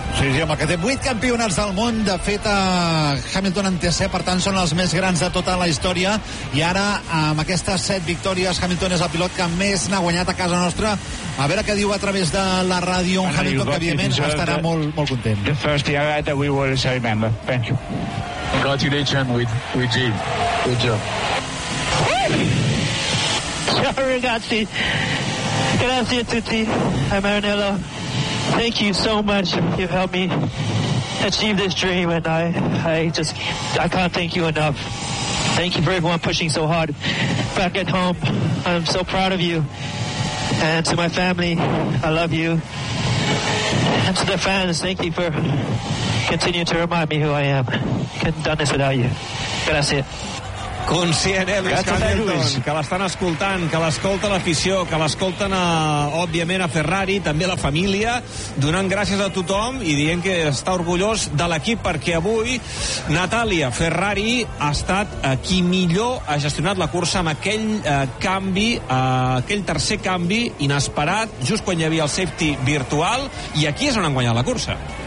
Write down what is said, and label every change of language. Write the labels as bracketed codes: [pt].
[ca] Sí, sí, home, que té 8 campionats del món. De fet, Hamilton en té 7, per tant, són els més grans de tota la història. I ara, amb aquestes 7 victòries, Hamilton és el pilot que més n'ha guanyat a casa nostra. A veure què diu a través de la ràdio un Hamilton, que, evidentment, estarà molt, molt content. [en] The first year that we will remember. Thank you. Congratulations with Jim. Good job. Sorry, [it] ragazzi. Grazie a tutti. [en] I'm Maranello. Thank you so much. You've helped me achieve this dream, and I can't thank you enough. Thank you for everyone pushing so hard back at home. I'm so proud of you. And to my family, I love you. And to the fans, thank you for continuing to remind me who I am. Couldn't have done this without you. [es] Gracias. [ca] Conscient, Lewis Hamilton, que l'estan escoltant, que l'escolta l'afició, que l'escolten, òbviament, a Ferrari, també a la família, donant gràcies a tothom i dient que està orgullós de l'equip, perquè avui, Natàlia, Ferrari ha estat qui millor ha gestionat la cursa amb aquell canvi, aquell tercer canvi inesperat, just quan hi havia el safety virtual, i aquí és on han guanyat la cursa.